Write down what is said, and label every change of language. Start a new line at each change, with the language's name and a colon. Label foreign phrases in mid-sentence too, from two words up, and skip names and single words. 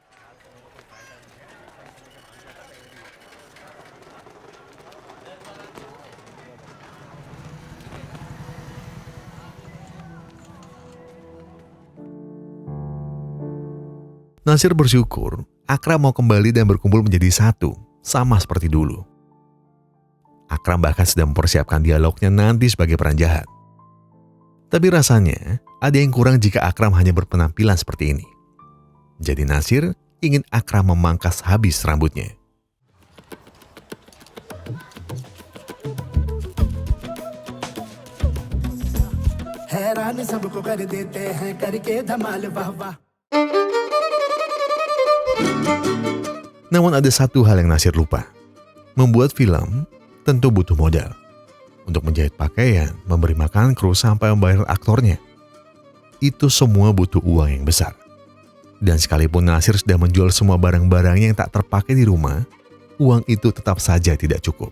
Indonesian: Nasir bersyukur Akram mau kembali dan berkumpul menjadi satu, sama seperti dulu. Akram bahkan sedang mempersiapkan dialognya nanti sebagai peran jahat. Tapi rasanya ada yang kurang jika Akram hanya berpenampilan seperti ini. Jadi Nasir ingin Akram memangkas habis rambutnya.
Hindi: हैरान सबको कर देते हैं करके धमाल वाह वाह.
Indonesian: Namun ada satu hal yang Nasir lupa. Membuat film tentu butuh modal. Untuk menjahit pakaian, memberi makan kru sampai membayar aktornya. Itu semua butuh uang yang besar. Dan sekalipun Nasir sudah menjual semua barang-barangnya yang tak terpakai di rumah, uang itu tetap saja tidak cukup.